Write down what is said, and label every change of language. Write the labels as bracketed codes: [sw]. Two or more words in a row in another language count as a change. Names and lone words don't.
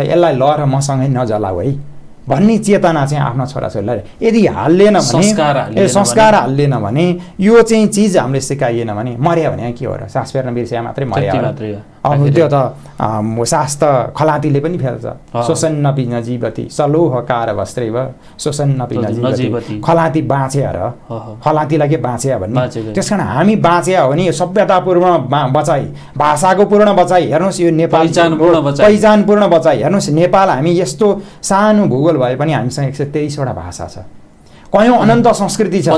[ne] यसलाई ल र मसँगै नजलाऊ है भन्ने चेतना चाहिँ आफ्नो छोराछोरीलाई यदि हाल्लेन भने, संस्कार हाल्लेन भने, यो चाहिँ चिज हामीले सिकाइएन भने मर्या भने के हो र? सास फेर्न बिर्सिया मात्रै मर्या। अब त्यो त सास त खलातीले पनि फेर्छ। [sa] शोषन्नपि न जीवति सलोहकार वस्त्रैव शोषन्नपि न जीवति। [ne] खलाती बाँचे र खलातीलाई के बाँचे भन्ने। त्यस कारण हामी बाँचे हो भने सभ्यतापूर्ण बचाइ, भाषाको पूर्ण बचाइ, हेर्नुहोस् यो नेपाल पहिचानपूर्ण बचाइ। हेर्नुहोस् नेपाल हामी यस्तो सानो भूगोल भए पनि हामीसँग 123वटा भाषा छ। कयौँ अनन्त संस्कृति छ।